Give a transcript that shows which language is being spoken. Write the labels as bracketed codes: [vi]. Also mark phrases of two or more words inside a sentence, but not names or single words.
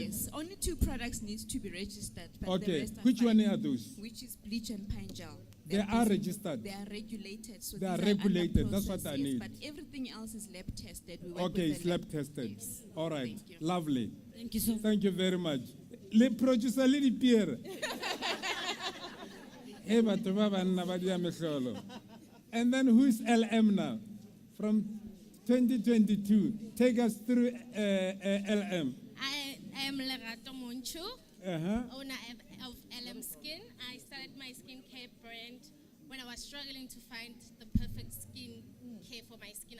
[en] Yes, only 2 products need to be registered. But the Okay, rest are which fine, one are those? Which is bleach and pine gel. They are registered. They are regulated. So They are these regulated. under That's what process, I need. But everything else is lab tested. We work Okay, with it's the lab tested. Yes. All right, Thank you. lovely. Thank you so much. Thank you very much. [nso] Le producer le dipiere. Hey, batho ba banna ba dia mehlolo. [en] And then who's LM now? From 2022. Take us through LM. I am Lerato Monchu, owner of LM Skin. I started my skincare brand when I was struggling to find the perfect skin care for my skin.